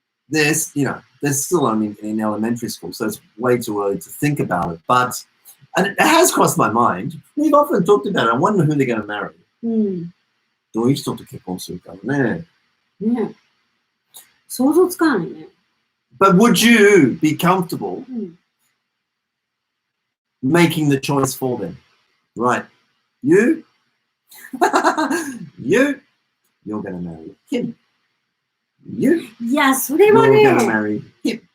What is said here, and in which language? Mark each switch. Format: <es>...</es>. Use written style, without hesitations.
<en>They're still only in elementary school, so it's way too early to think about it. But and it has crossed my mind. We've often talked about it. I wonder who they're going to marry.</en> <ja>どういう人と結婚するかね。ね。想像つかないね。</ja> <en>But would you be comfortable making the choice for them. Right. You're going to marry him. You're going to marry him.</en>